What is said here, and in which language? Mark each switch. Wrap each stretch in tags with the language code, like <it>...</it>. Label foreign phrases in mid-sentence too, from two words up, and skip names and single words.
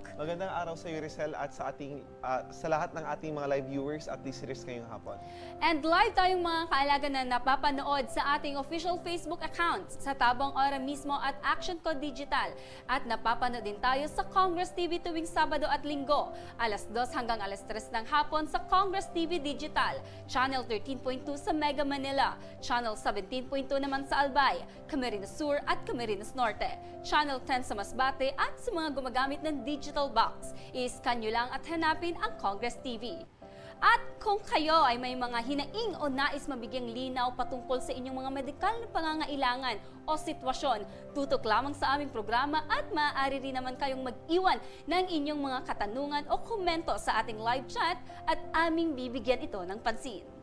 <tl>Magandang araw sa iyo, Rizal, at sa lahat ng ating mga</tl> <en>live viewers</en> <tl>at listeners ngayong hapon. And live tayong mga kaalaga na napapanood sa ating official Facebook account sa Tabang Ora mismo at Action Code Digital. At napapanood din tayo sa Congress TV tuwing Sabado at Linggo, alas 2 hanggang alas 3 ng hapon sa Congress TV Digital, Channel 13.2 sa Mega Manila, Channel 17.2 naman sa Albay, Camarines Sur at Camarines Norte, Channel 10 sa Masbate at sa mga gumagamit ng digital box. I-scan nyo lang at hanapin ang Congress TV. At kung kayo ay may mga hinaing o nais mabigyang linaw patungkol sa inyong mga medikal na pangangailangan o sitwasyon, tutok lamang sa aming programa at maaari rin naman kayong mag-iwan ng inyong mga katanungan o komento sa ating</tl> <en>live chat</en> <tl>at aming bibigyan ito ng pansin.</tl>